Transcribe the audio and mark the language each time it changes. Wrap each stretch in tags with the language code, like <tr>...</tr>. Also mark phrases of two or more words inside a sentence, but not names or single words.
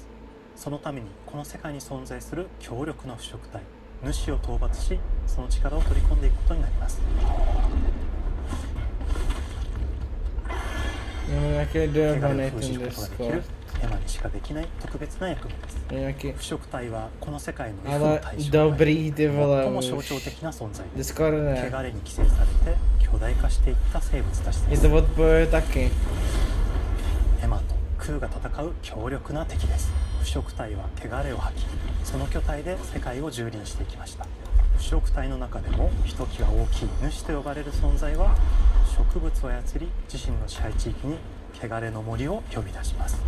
<ja>そのためにこの世界に存在する強力な腐食体主を討伐し、その力を取り込んでいくことになります。</ja> <cs>Nějaké</cs> <ja>汚れ</ja> <cs>dojebané</cs> <ja>を封じ</ja> <cs>ten</cs> <ja>ることができる</ja> <cs>Discord.</cs> <ja>エマにしかできない特別な役目です。</ja> <cs>Nějaký...</cs> <ja>腐食体はこの世界の</ja> <cs>Ale dobrý ty</cs> <ja>最</ja> <cs>vole</cs> <ja>も</ja> <cs>už.</cs> <ja>象徴的な存在です。</ja> <cs>Discord ne.</cs> <ja>汚れに寄生されて巨大化していった生物たちで</ja> <cs>Je</cs> <ja>す。</ja> <cs>to odpoje taky.</cs> <ja>エマとクーが戦う強力な敵です。腐食体は汚れを吐き、その巨体で世界を蹂躙していきました。腐食体の中でもひときわ大きい主と呼ばれる存在は植物を操り、自身の支配地域に汚れの森を呼び出します。</ja>